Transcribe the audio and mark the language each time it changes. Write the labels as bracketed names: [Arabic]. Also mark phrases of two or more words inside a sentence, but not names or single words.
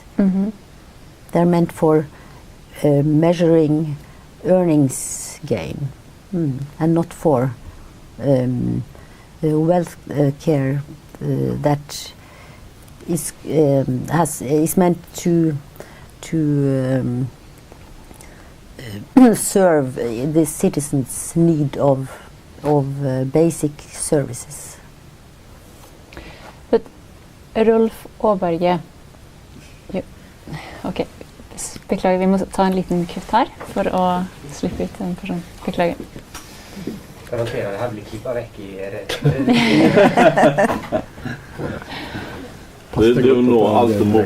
[English] They're meant for measuring earnings gain, and not for wealth care that is meant to serve the citizens' need of basic services. [Norwegian] But Rolf Aaberge, ok, beklager, vi må ta en liten kutt her for å slippe ut en person. Beklager. Garanterer det her blir klippet vekk i Det er jo nå alt det må.